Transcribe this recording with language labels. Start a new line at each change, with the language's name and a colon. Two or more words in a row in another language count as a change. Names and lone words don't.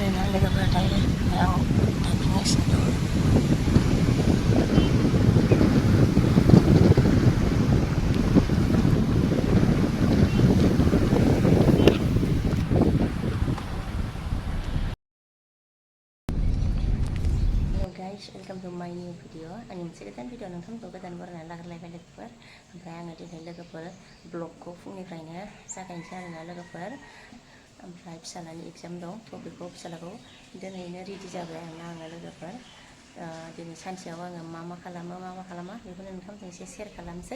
Bodo: लोगोफोर दायो आं थांफिनगासिनो दं।
English: Guys, welcome to my new video.
Bodo: आंनि मोनसे
English: new video
Bodo: नोंथांमोनखौ गोदान बरायनानै लाग्रोलायबाय लोगोफोर। ओमफ्राय आङो दिनै लोगोफोर ब्लगखौ फुंनिफ्रायनो जागायनोसै आरोना लोगोफोर। ओमफ्राय फिसालानि एग्जाम दं, थ' बेखौ फिसालाखौ दिनैनो रेडि जाबाय आरोना आङो लोगोफोर। दिनै सानसेयाव आङो मा खालामा बेखौनो नोंथांमोनजों एसे शेयार खालामनोसै।